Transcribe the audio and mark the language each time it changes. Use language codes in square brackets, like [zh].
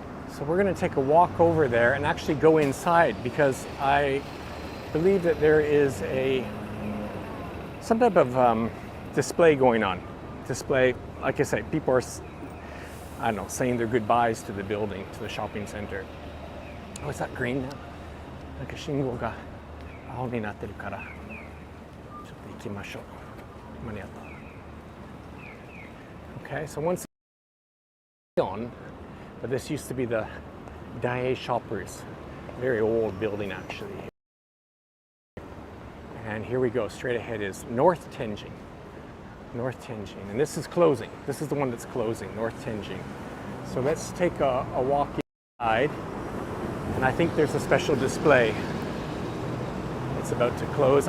[en] So we're going to take a walk over there and actually go inside, because I believe that there is some type of display going on. Display, like I say, people are, I don't know, saying their goodbyes to the building, to the shopping center. Oh, is that green now? [ja] なんか信号が青になってるから、ちょっと行きましょう。間に合った。 [en] Okay, so once on. But this used to be the Daiei Shoppers, very old building actually. And here we go, straight ahead is North Tenjin. North Tenjin, and this is closing. This is the one that's closing, North Tenjin. So let's take a walk inside, and I think there's a special display. It's about to close.